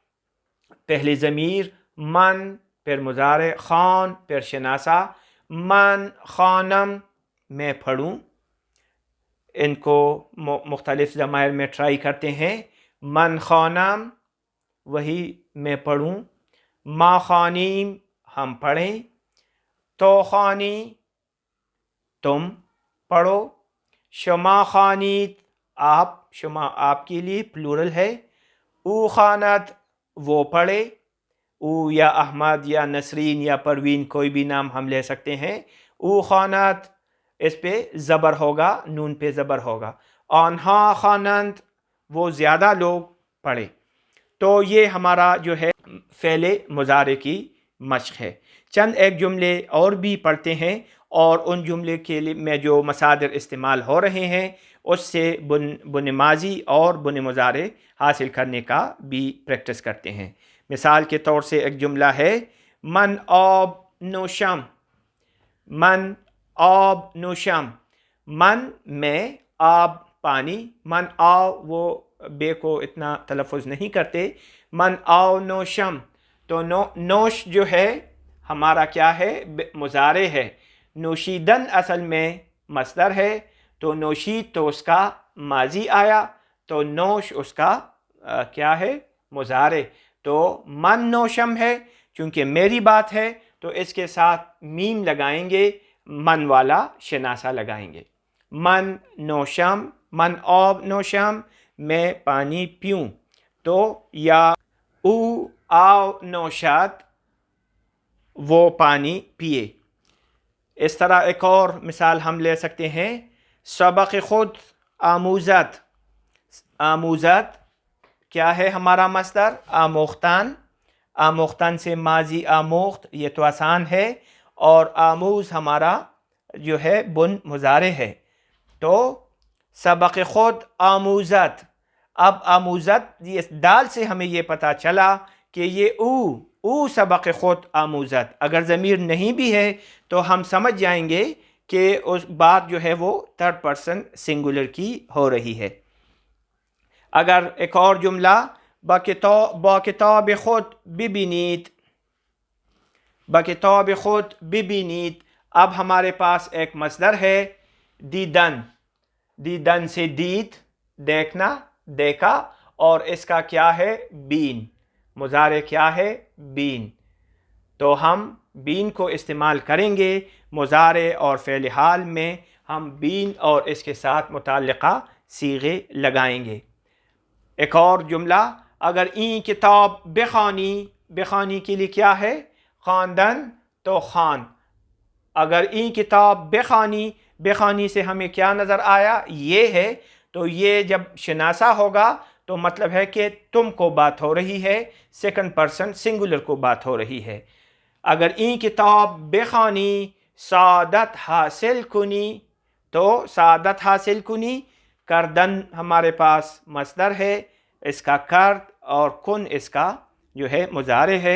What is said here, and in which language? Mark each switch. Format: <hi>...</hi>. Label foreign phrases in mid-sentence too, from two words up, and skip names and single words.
<ur>پہلے ضمیر من، پھر مضارع خوان، پھر شناسہ</ur> <fa>من خوانم،</fa> <ur>میں پڑھوں۔ ان کو مختلف ضمائر میں ٹرائی کرتے ہیں۔</ur> <fa>من خوانم،</fa> <ur>وہی میں پڑھوں۔</ur> <fa>ما خوانیم،</fa> <ur>ہم پڑھیں۔</ur> <fa>تو خوانی،</fa> <ur>تم پڑھو۔</ur> <fa>شما خوانید،</fa> <ur>آپ، شما آپ کے لیے پلورل ہے۔</ur> <fa>او خواند،</fa> <ur>وہ پڑھے۔ او یا احمد یا نسرین یا پروین، کوئی بھی نام ہم لے سکتے ہیں۔</ur> <fa>او خواند،</fa> <ur>اس پہ زبر ہوگا، نون پہ زبر ہوگا۔</ur> <fa>آنہا خوانند،</fa> <ur>وہ زیادہ لوگ پڑھے۔ تو یہ ہمارا جو ہے فعل مضارع کی مشق ہے۔ چند ایک جملے اور بھی پڑھتے ہیں، اور ان جملے کے لیے میں جو مصادر استعمال ہو رہے ہیں اس سے بن ماضی اور بن مضارع حاصل کرنے کا بھی پریکٹس کرتے ہیں۔ مثال کے طور سے ایک جملہ ہے</ur> <fa>من آب نوشم، من آب نوشم،</fa> <ur>من میں، آب پانی،</ur> <fa>من آو،</fa> <ur>وہ بے کو اتنا تلفظ نہیں کرتے،</ur> <fa>من آو نوشم،</fa> <ur>تو نوش جو ہے ہمارا کیا ہے؟ مضارع ہے۔ نوشیدن اصل میں مصدر ہے، تو نوشید تو اس کا ماضی آیا، تو نوش اس کا کیا ہے؟ مضارع۔ تو</ur> <fa>من نوشم</fa> <ur>ہے، چونکہ میری بات ہے تو اس کے ساتھ میم لگائیں گے، من والا شناسہ لگائیں گے۔</ur> <fa>من نوشم، من آب نوشم،</fa> <ur>میں پانی پیوں۔ تو یا</ur> <fa>او آو نوشد،</fa> <ur>وہ پانی پیے۔ اس طرح ایک اور مثال ہم لے سکتے ہیں،</ur> <fa>سبق خود آموزد۔</fa> <ur>آموزد کیا ہے ہمارا مصدر؟ آموختن۔ آموختن سے ماضی آموخت، یہ تو آسان ہے، اور آموز ہمارا جو ہے بن مضارع ہے۔ تو</ur> <fa>سبق خود آموزد،</fa> <ur>اب آموزد، اس دال سے ہمیں یہ پتہ چلا کہ یہ</ur> <fa>او سبق خود آموزد۔</fa> <ur>اگر ضمیر نہیں بھی ہے تو ہم سمجھ جائیں گے کہ اس بات جو ہے وہ</ur> <en>third person singular</en> <ur>کی ہو رہی ہے۔ اگر ایک اور جملہ</ur> <fa>با کتاب خود ببینید، با کتاب خود ببینید،</fa> <ur>اب ہمارے پاس ایک مصدر ہے دیدن۔ دیدن سے دید دیکھنا دیکھا، اور اس کا کیا ہے بین، مضارع کیا ہے بین. تو ہم بین کو استعمال کریں گے مضارع اور فعل حال میں. ہم بین اور اس کے ساتھ متعلقہ صیغے لگائیں گے. ایک اور جملہ، اگر</ur> <fa>این کتاب بخوانی،</fa> <ur>بخوانی کے لیے کیا ہے خواندن، تو خوان.</ur> <fa>اگر این کتاب بخوانی،</fa> <ur>بخوانی سے ہمیں کیا نظر آیا یہ ہے، تو یہ جب شناسا ہوگا تو مطلب ہے کہ تم کو بات ہو رہی ہے،</ur> <en>second person singular</en> <ur>کو بات ہو رہی ہے.</ur> <fa>اگر این کتاب بخوانی سعادت حاصل کنی،</fa> <ur>تو</ur> <fa>سعادت حاصل کنی</fa> <ur>کردن ہمارے پاس مصدر ہے، اس کا کرد اور کن اس کا جو ہے مضارع ہے.</ur>